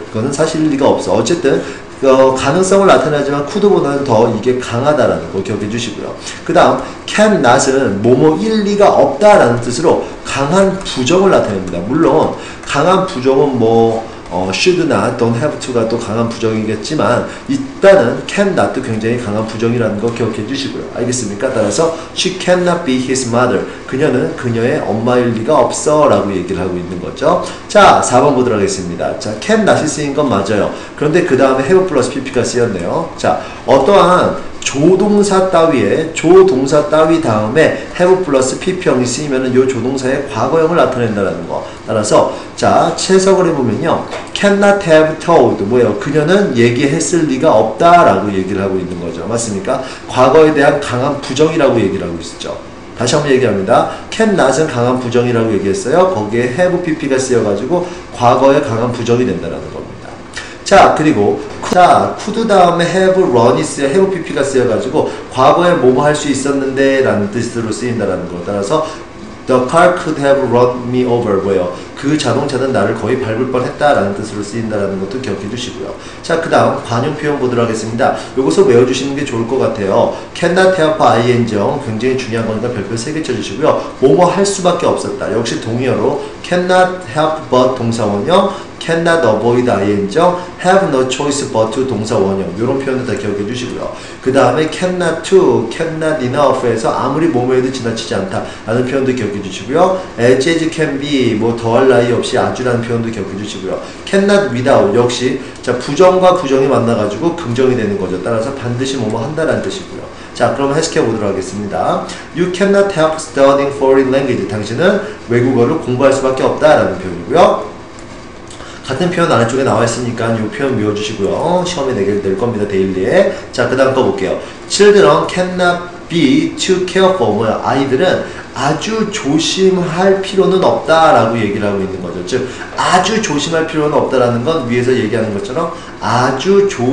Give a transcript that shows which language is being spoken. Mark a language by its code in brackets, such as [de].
[ko] 그거는 사실일 리가 없어. 어쨌든 가능성을 나타내지만 could보다는 더 이게 강하다라는 거 기억해 주시고요. 그 다음 can not은 뭐뭐일 리가 없다라는 뜻으로 강한 부정을 나타냅니다. 물론 강한 부정은 should나 don't have to가 또 강한 부정이겠지만 일단은 can not도 굉장히 강한 부정이라는 거 기억해 주시고요. 알겠습니까? [en] 따라서 she cannot be his mother. [ko] 그녀는 그녀의 엄마일 리가 없어 라고 얘기를 하고 있는 거죠. 자, 4번 보도록 하겠습니다. 자, can not이 쓰인 건 맞아요. 그런데 그 다음에 have 플러스 pp가 쓰였네요. 자, 어떠한 조동사 따위 다음에 have 플러스 pp형이 쓰이면은 요 조동사의 과거형을 나타낸다는 거. 따라서 자, 채석을 해보면요, cannot have told 뭐예요? 그녀는 얘기했을 리가 없다라고 얘기를 하고 있는 거죠. 맞습니까? 과거에 대한 강한 부정이라고 얘기를 하고 있었죠. 다시 한번 얘기합니다. can not은 강한 부정이라고 얘기했어요. 거기에 have pp가 쓰여가지고 과거에 강한 부정이 된다는 겁니다. 자, 그리고 could 다음에 have run이 have pp가 쓰여가지고 과거에 뭐뭐 할 수 있었는데 라는 뜻으로 쓰인다라는 거. [en] 따라서 the car could have run me over [ko] 뭐예요? 그 자동차는 나를 거의 밟을 뻔했다라는 뜻으로 쓰인다라는 것도 기억해 주시고요. 자, 그 다음 관용 표현 보도록 하겠습니다. 요것을 외워주시는 게 좋을 것 같아요. cannot have ing형 굉장히 중요한 거니까 별표 3개 쳐주시고요. 뭐뭐 할 수밖에 없었다. 역시 동의어로 cannot have but 동사원형, cannot avoid ing형, have no choice but to 동사원형 이런 표현도 다 기억해 주시고요. 그 다음에 cannot to, cannot enough에서 아무리 뭐뭐 해도 지나치지 않다 라는 표현도 기억해 주시고요. as can be 더할 나위 없이 아주라는 표현도 기억해 주시고요. cannot without 역시 자, 부정과 부정이 만나가지고 긍정이 되는 거죠. 따라서 반드시 뭐뭐 한다라는 뜻이고요. 자, 그럼 해석해 보도록 하겠습니다. [en] You cannot help studying foreign language. [ko] 당신은 외국어를 공부할 수밖에 없다라는 표현이고요. 같은 표현 아래쪽에 나와 있으니까 이 표현 외워주시고요. 시험에 낼 겁니다. 데일리에. 자, 그 다음 거 볼게요. [en] Children cannot be too careful. [ko] 뭐야? 아이들은 아주 조심할 필요는 없다라고 얘기를 하고 있는 거죠. 즉, 아주 조심할 필요는 없다라는 건 위에서 얘기하는 것처럼 아주